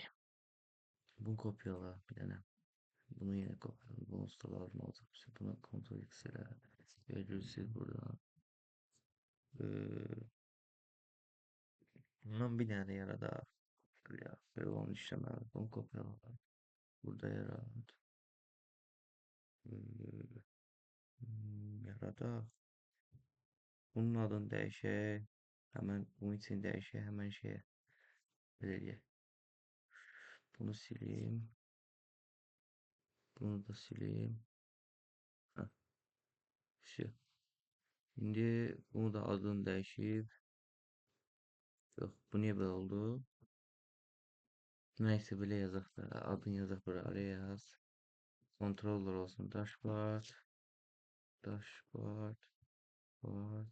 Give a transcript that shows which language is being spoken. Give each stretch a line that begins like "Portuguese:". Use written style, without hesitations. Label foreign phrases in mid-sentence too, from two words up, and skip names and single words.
Turkish: Bunu kopyala bir tane. Bunu yine kopyala. Bunu usta lazım olacak. İşte buna kontrol X'e. Vergül sil buradan. Bundan bir tane yarada. Ya böyle olmuş işlemler. Bunu kopyala. Burada yarat. Yarada.
Azerbaijani: Bunun adını dəyişək. Həmən bunun için dəyişək. Həmən şeyə belə eləyək. Bunu sileyim.
Turkish: Bunu da sileyim.
Azerbaijani: Hə.
Turkish: Şu. Şimdi bunu da adını değişip yok bu niye böyle oldu? Neyse böyle yazak da adını yazak böyle araya yaz. Controller olsun dashboard.
English: Dashboard. Board.